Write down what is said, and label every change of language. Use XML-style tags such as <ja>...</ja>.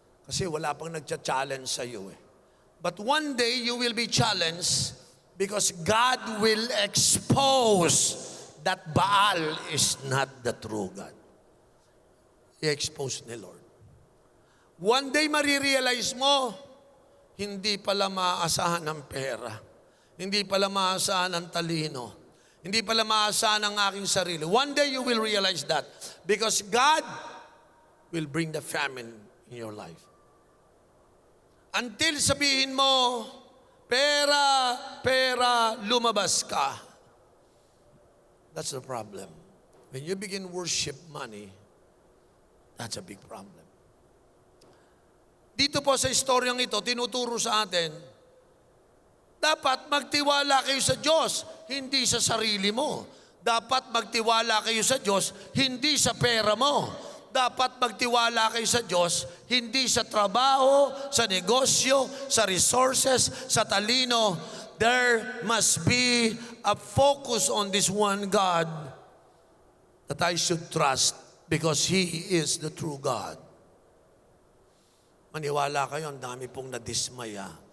<tl>Kasi wala pang nagcha-challenge sa iyo</tl> <en>But one day you will be challenged because God will expose that Baal is not the true God.</en> <tl>I-expose ni Lord. One day marirealize mo, hindi pala maaasahan ng pera. Hindi pala maaasahan ng talino. Hindi pala maaasahan ng aking sarili.</tl> <en>One day you will realize that because God will bring the famine in your life.</en> <tl>Until sabihin mo, pera, pera, lumabas ka.</tl> <en>That's the problem. When you begin worship money, that's a big problem.</en> <tl>Dito po sa istoryang ito, tinuturo sa atin, dapat magtiwala kayo sa Diyos, hindi sa sarili mo. Dapat magtiwala kayo sa Diyos, hindi sa pera mo. Dapat magtiwala kayo sa Diyos, hindi sa trabaho, sa negosyo, sa resources, sa talino.</tl> <en>There must be a focus on this one God that I should trust because He is the true God.</en> <tl>Maniwala kayo, ang dami pong nadismaya.</tl>